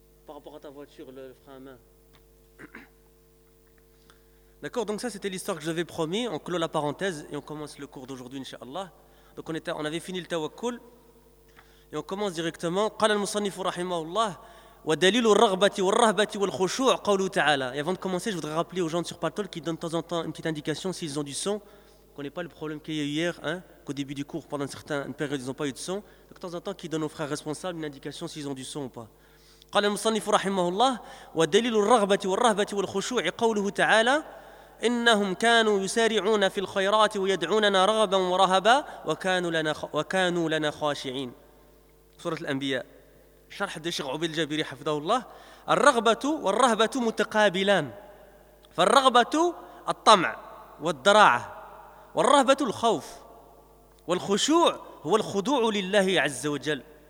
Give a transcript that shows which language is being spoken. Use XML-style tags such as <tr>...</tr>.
<fr>par rapport à ta voiture le frein à main. D'accord, donc ça c'était l'histoire que je j'avais promis. On clôt la parenthèse et on commence le cours d'aujourd'hui inshallah. Donc on avait fini le tawakkul et on commence directement.</fr> <ar>قال المصنف رحمه الله ودليل الرغبة والرهبة والخشوع قوله تعالى.</ar> <fr>Et avant de commencer, je voudrais rappeler aux gens sur Paltol qui donnent de temps en temps une petite indication s'ils ont du son. Qu'on n'ait pas le problème qu'il y a eu hier, hein, qu'au début du cours, pendant une période, ils n'ont pas eu de son. Donc de temps en temps, qu'ils donnent aux frères responsables une indication s'ils ont du son ou pas.</fr> <ar>قال المصنف رحمه الله ودليل الرغبة والرهبة والخشوع قوله تعالى إنهم كانوا يسارعون في الخيرات ويدعوننا رغبا ورهبا وكانوا لنا خاشعين. سورة الأنبياء. شرح الشيخ عبيد الجابري حفظه الله. الرغبة والرهبة متقابلان، فالرغبة الطمع والدراعة، والرهبة الخوف، والخشوع هو الخضوع لله عز وجل.</ar>